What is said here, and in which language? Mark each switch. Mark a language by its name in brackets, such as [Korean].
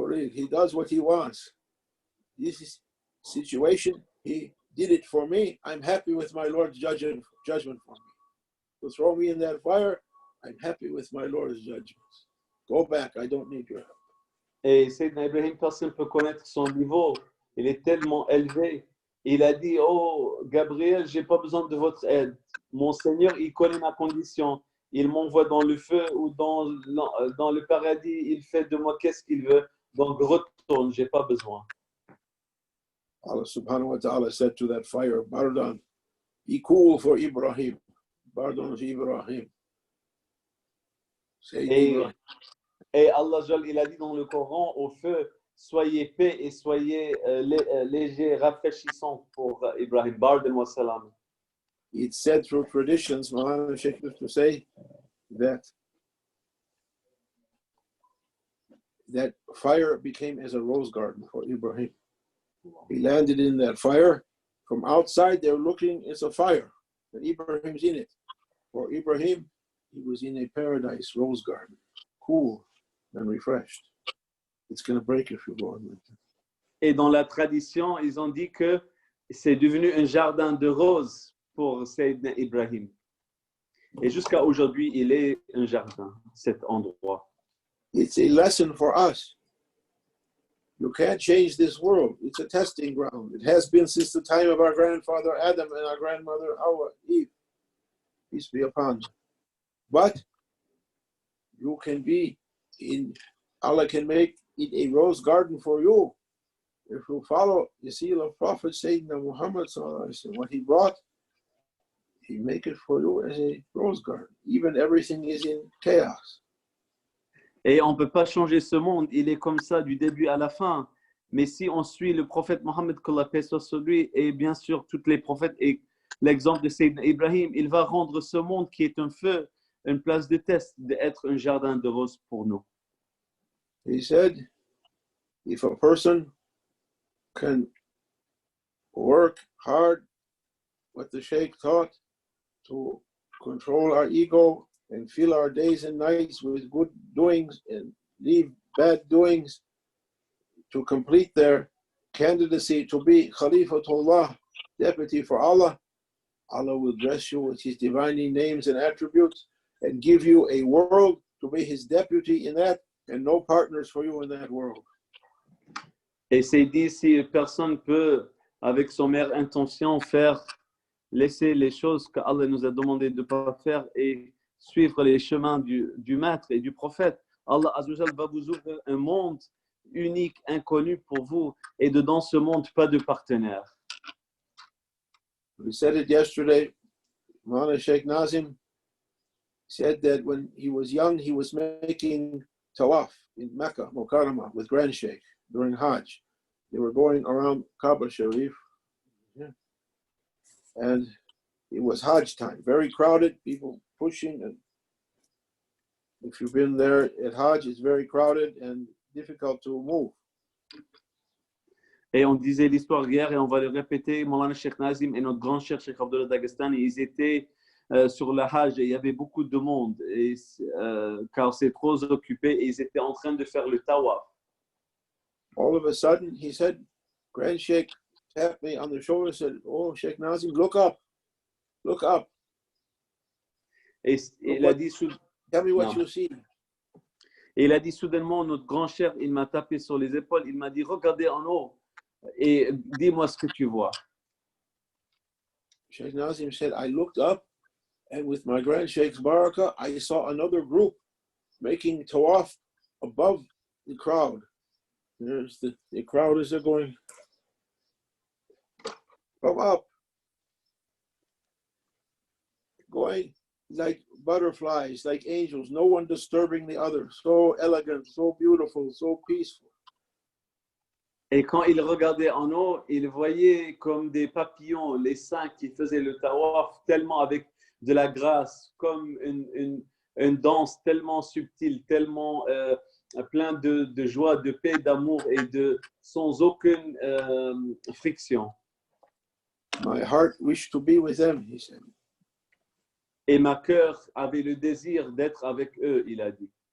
[English] He does what he wants. This is situation, he did it for me. I'm happy with my Lord's judgment for me. To throw me in that fire, I'm happy with my Lord's judgments. Go back, I don't need your help. [French] Et Sayyidina Ibrahim, personne ne peut connaître son niveau. Il est tellement élevé. Il a dit, oh Gabriel, j'ai pas besoin de votre aide. Mon Seigneur, il connaît ma condition. Il m'envoie dans le feu ou dans le paradis. Il fait de moi qu'est-ce qu'il veut. Donc retourne, j'ai pas besoin. [English] Allah subhanahu wa ta'ala said to that fire, Bardan, be cool for Ibrahim. [Arabic] Bardan fi Ibrahim. [French] Et Allah, il a dit dans le Coran au feu, soyez paix et soyez léger, rafraîchissant pour Ibrahim. [Arabic] Bardan wa salam. [English] It's said through traditions, Maulana Shaykh used to say that fire became as a rose garden for Ibrahim. He landed in that fire. From outside, they're looking, it's a fire. And Ibrahim's in it. For Ibrahim, he was in a paradise rose garden, cool and refreshed. It's going to break if you go on like that. [French] Et dans la tradition, ils ont dit que c'est devenu un jardin de roses pour Sayyidina Ibrahim. Et jusqu'à aujourd'hui, il est un jardin, cet endroit. [English] It's a lesson for us. You can't change this world. It's a testing ground. It has been since the time of our grandfather Adam and our grandmother Hawa, Eve. Peace be upon them. But you can be Allah can make it a rose garden for you. If you follow the seal of Prophet Sayyidina Muhammad, what he brought, he make it for you as a rose garden. Even everything is in chaos. [French] Et on ne peut pas changer ce monde, il est comme ça du début à la fin. Mais si on suit le prophète Mohammed, que la paix soit sur lui, et bien sûr tous les prophètes et l'exemple de Sayyidina Ibrahim, il va rendre ce monde qui est un feu, une place de test, d'être un jardin de roses pour nous. [English] He said, if a person can work hard, what the Shaykh taught, to control our ego and fill our days and nights with good doings and leave bad doings, to complete their candidacy to be Khalifatullah, deputy for Allah, Allah will dress you with His divine names and attributes and give you a world to be His deputy in that, and no partners for you in that world. [French] Et c'est dit, si personne peut, avec son meilleure intention, laisser les choses qu'Allah nous a demandé de ne pas faire et suivre les chemins du maître et du prophète, Allah Azzawajal va vous ouvrir un monde unique, inconnu pour vous, et dedans ce monde, pas de partenaires. [English] We said it yesterday. Maulana Sheikh Nazim said that when he was young, he was making tawaf in Mecca, Mukarramah, with Grand Sheikh during Hajj. They were going around Kaaba Sharif. Yeah. And it was Hajj time, very crowded, people pushing. And if you've been there at Hajj, it's very crowded and difficult to move. [French] Et on disait l'histoire hier et on va le répéter. Maulana Sheikh Nazim et notre grand cher Shaykh Abdul Haqq, ils étaient sur le Hajj et il y avait beaucoup de monde car c'est trop occupé et ils étaient en train de faire le tawaf. [English] All of a sudden, he said, Grand Sheikh tapped me on the shoulder and said, "Oh, Sheikh Nazim, look up, look up." [French] Et il a dit [English] Tell me what [French] non. [English] you see. [French] Et il a dit soudainement, notre grand cher, il m'a tapé sur les épaules, il m'a dit, regardez en haut et dis-moi ce que tu vois. [English] Sheikh Nazim said, I looked up and with my Grand Sheikh's barakah, I saw another group making tawaf above the crowd. There's the crowd is going, come up, going like butterflies, like angels, no one disturbing the other. So elegant, so beautiful, so peaceful. [French] Et quand il regardait en haut, il voyait comme des papillons, les saints qui faisaient le tawaf, tellement avec de la grâce, comme une danse tellement subtile, tellement plein de joie, de paix, d'amour et sans aucune friction. [English] My heart wished to be with them, he said. [French] Et ma cœur avait le désir d'être avec eux, il a dit.